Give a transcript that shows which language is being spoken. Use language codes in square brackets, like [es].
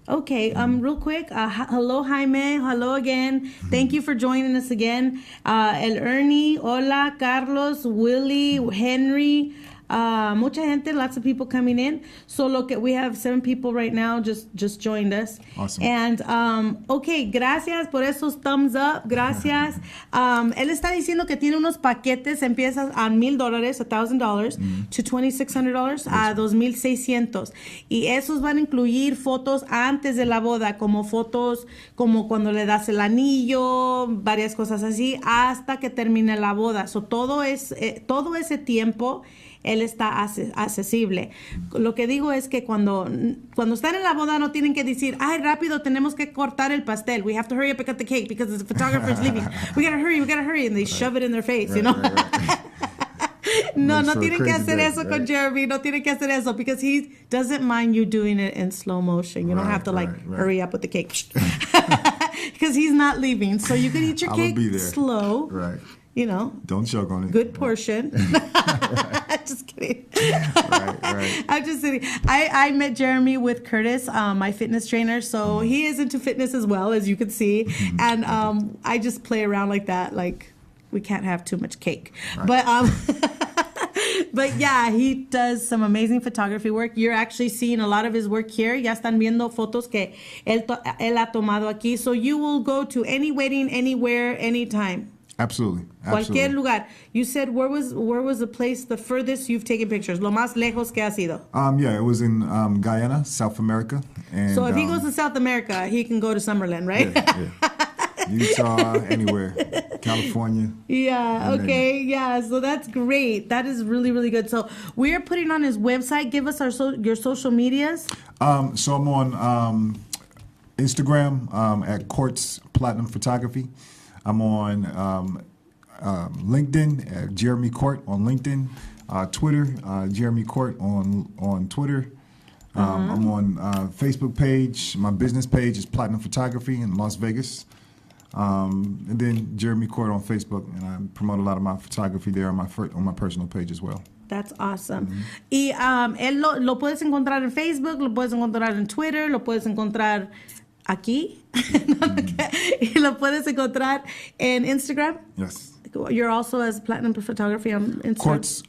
[en] Okay, real quick, hello Jaime, hello again. Thank you for joining us again. El Ernie, hola, Carlos, Willie, Henry, [es] mucha gente, [en] lots of people coming in. So we have 7 people right now just joined us. Awesome. And okay, [es] gracias por esos thumbs up, gracias. Él está diciendo que tiene unos paquetes, empiezas a $1,000, $1,000 to $2,600 a $2,600, y esos van a incluir fotos antes de la boda, como fotos como cuando le das el anillo, varias cosas así, hasta que termine la boda. So todo ese tiempo él está accesible. Lo que digo es que cuando están en la boda no tienen que decir, ay, rápido, tenemos que cortar el pastel. [en] We have to hurry up and cut the cake because the photographer is leaving. We gotta hurry. And they shove it in their face, Right. [es] No tienen que hacer eso con Jeremy. No tienen que hacer eso, [en] because he doesn't mind you doing it in slow motion. You don't have to hurry up with the cake. Because he's not leaving. So you can eat your cake slow. Right. Don't choke on it. Good portion. Just kidding. Right. I'm just kidding. I met Jeremy with Curtis, my fitness trainer, so he is into fitness as well, as you can see. And I just play around like that, like we can't have too much cake. Right. But yeah, he does some amazing photography work. You're actually seeing a lot of his work here. [es] Ya están viendo fotos que él ha tomado aquí. [en] So you will go to any wedding, anywhere, anytime. Absolutely. [es] Cualquier lugar. [en] You said where was the place the furthest you've taken pictures? [es] Lo más lejos que ha sido? [en] Yeah, it was in Guyana, South America. And, so if he goes to South America, he can go to Summerlin, right? Yeah. Utah, anywhere, California. Yeah, okay, yeah, so that's great. That is really, really good. So we're putting on his website. Give us your social medias. So I'm on Instagram at Quartz Platinum Photography. I'm on LinkedIn, Jeremy Court on LinkedIn. Twitter, Jeremy Court on Twitter. I'm on Facebook page. My business page is Platinum Photography in Las Vegas. And then Jeremy Court on Facebook, and I promote a lot of my photography there on my personal page as well. That's awesome. [es] Y él lo puedes encontrar en Facebook, lo puedes encontrar en Twitter, lo puedes encontrar aquí, y lo puedes encontrar en Instagram. [en] Yes. You're also as Platinum Photography on Instagram.